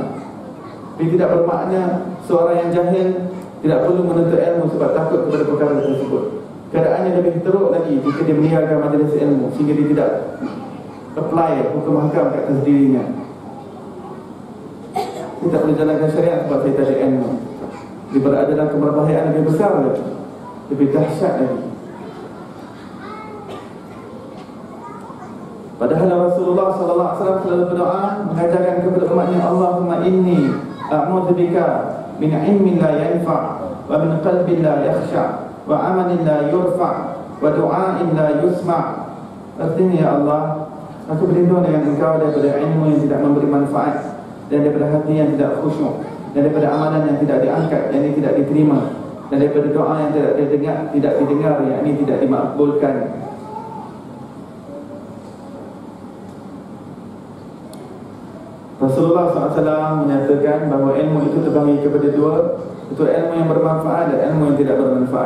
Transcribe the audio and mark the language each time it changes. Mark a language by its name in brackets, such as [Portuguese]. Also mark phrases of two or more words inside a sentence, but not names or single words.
[Malay] Ini tidak bermakna seorang yang jahil tidak perlu menuntut ilmu sebab takut kepada perkara tersebut. Keadaannya lebih teruk lagi jika dia meninggalkan majlis ilmu sehingga dia tidak apply hukum hakam kat atas dirinya. Dia tak boleh jalankan syariat sebab saya tak ada ilmu. Dia berada dalam keberbahayaan lebih besar lagi, lebih dahsyat lagi. Padahal Rasulullah SAW selalu berdoa mengajarkan kepada umatnya, [Arabic] اللهم إني أعوذ بك من علم لا ينفع ومن قلب لا يخشع وعمل لا يرفع ودعاء لا يسمع'. [Malay] Artinya, ya Allah, aku berlindung dengan Engkau daripada ilmu yang tidak memberi manfaat, dan daripada hati yang tidak khusyuk, dan daripada amalan yang tidak diangkat, yang tidak diterima, dan daripada doa yang tidak didengar, yakni tidak dimakbulkan. Rasulullah SAW menyatakan bahawa ilmu itu terbagi kepada dua, itu ilmu yang bermanfaat dan ilmu yang tidak bermanfaat.